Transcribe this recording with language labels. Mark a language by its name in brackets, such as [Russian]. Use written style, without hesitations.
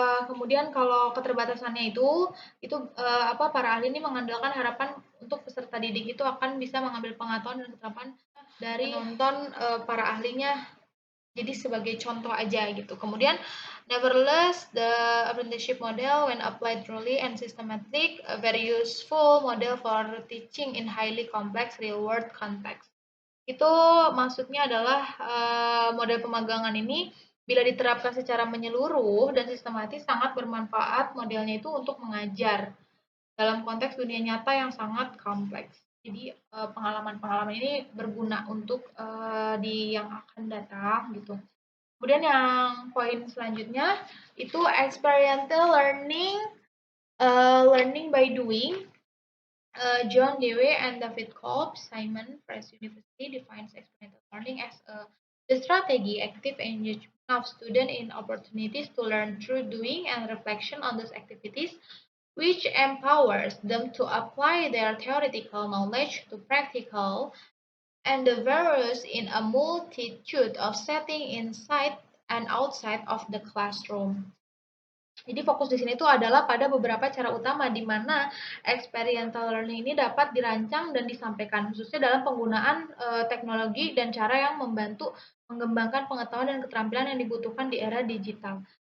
[Indonesian] Kemudian kalau keterbatasannya itu para ahli ini mengandalkan harapan untuk peserta didik itu akan bisa mengambil pengetahuan dan keterapan dari menonton para ahlinya. Jadi sebagai contoh aja gitu. [English] Kemudian, nevertheless, the apprenticeship model when applied truly and systematic, a very useful model for teaching in highly complex real-world context. [Indonesian] Itu maksudnya adalah model pemagangan ini bila diterapkan secara menyeluruh dan sistematis sangat bermanfaat modelnya itu untuk mengajar dalam konteks dunia nyata yang sangat kompleks. Jadi pengalaman-pengalaman ini berguna untuk di yang akan datang gitu. Kemudian yang poin selanjutnya itu [English] experiential learning, learning by doing. John Dewey and David Kolb, Simon Press University, defines experiential learning as the strategy, active engagement of students in opportunities to learn through doing and reflection on those activities, which empowers them to apply their theoretical knowledge to practical and varies in a multitude of settings inside and outside of the classroom. [Indonesian] Jadi fokus di sini itu adalah pada beberapa cara utama di mana experiential learning ini dapat dirancang dan disampaikan, khususnya dalam penggunaan teknologi dan cara yang membantu mengembangkan pengetahuan dan keterampilan yang dibutuhkan di era digital.